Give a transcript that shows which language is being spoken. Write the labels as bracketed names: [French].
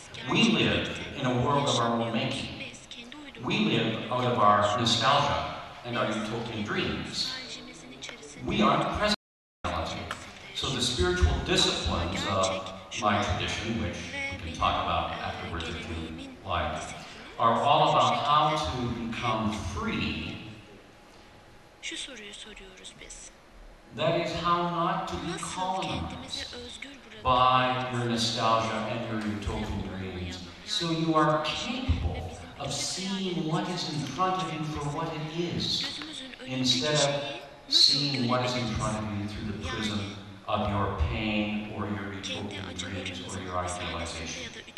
[English] We live in a world of our own making. We live out of our nostalgia and our utopian dreams. We aren't present in reality. So the spiritual disciplines of my tradition, which we can talk about afterwards if you like, are all about how to become free. [Turkish] Şu soruyu soruyoruz biz. [English] That is how not to be colonized by your nostalgia and your utopian dreams. So you are capable of seeing what is in front of you for what it is, instead of seeing what is in front of you through the prism of your pain or your utopian dreams or your idealization.